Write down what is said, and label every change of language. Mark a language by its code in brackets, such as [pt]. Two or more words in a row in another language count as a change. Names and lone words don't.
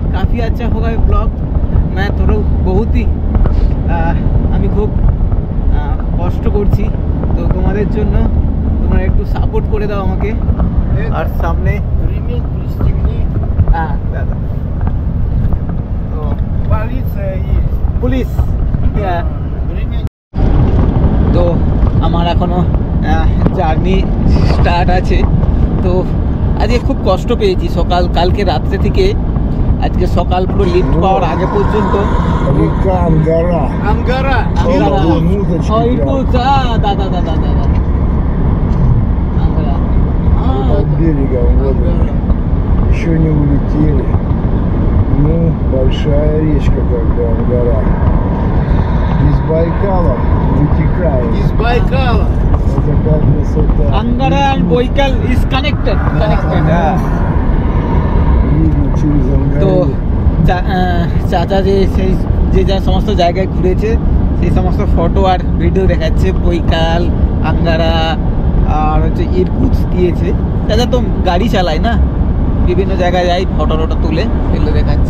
[hi] काफ़ी अच्छा होगा ये ब्लॉग। मैं थोड़ा बहुत ही [bn] আমি খুব কষ্ট করছি, তো তোমাদের জন্য তোমরা একটু সাপোর্ট করে দাও আমাকে। আর সামনে হ্যাঁ দাদা, তো পুলিশ তো আমার এখনো [en] journey start [bn] আছে। তো আজকে খুব কষ্ট পেয়েছি কালকে রাত্রে থেকে আজকে সকাল পুরো লিফট পাওয়ার আগে পর্যন্ত। [ru] Еще не улетели. Ну, большая речка, как бы Ангара. Из Байкала вытекает. Из Байкала. Это как красота. [en] Angara and Baikal is connected. [ru] Видно через [bn] তো [ru] Ангару. [bn] চাচা যে যা সমস্ত জায়গায় ঘুরেছে সেই সমস্ত ফটো আর ভিডিও দেখাচ্ছে। বৈকাল, আঙ্গারা আর হচ্ছে ইরকুটস্ক গিয়েছে। চাচা তো গাড়ি চালায় না, বিভিন্ন জায়গায় যাই, ফটো তুলে এগুলো দেখাচ্ছে।